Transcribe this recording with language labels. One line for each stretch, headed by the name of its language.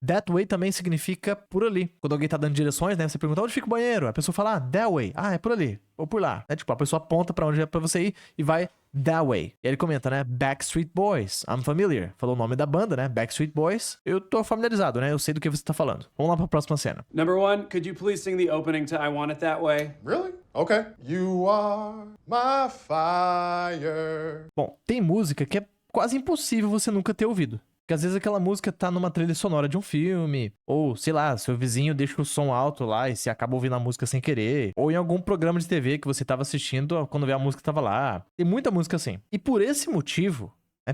English: That way
Portuguese: também significa por ali. Quando alguém tá dando direções, né? Você pergunta onde fica o banheiro. A pessoa fala,
English: that way.
Portuguese: É por ali. Ou por lá. Né? Tipo, a pessoa aponta pra onde é pra você ir e vai
English: that way.
Portuguese: E aí ele comenta, né? Backstreet Boys.
English: I'm familiar.
Portuguese: Falou o nome da banda, né? Backstreet Boys. Eu tô familiarizado, né? Eu sei do que você tá falando. Vamos lá pra próxima cena.
English: Number 1, could you please sing the opening to I Want It That Way? Really? Okay. You are my fire.
Portuguese: Bom, tem música que é quase impossível você nunca ter ouvido. Porque às vezes aquela música tá numa trilha sonora de um filme, ou sei lá, seu vizinho deixa o som alto lá e você acaba ouvindo a música sem querer, ou em algum programa de TV que você tava assistindo quando vê a música tava lá. Tem muita música assim. E por esse motivo, né?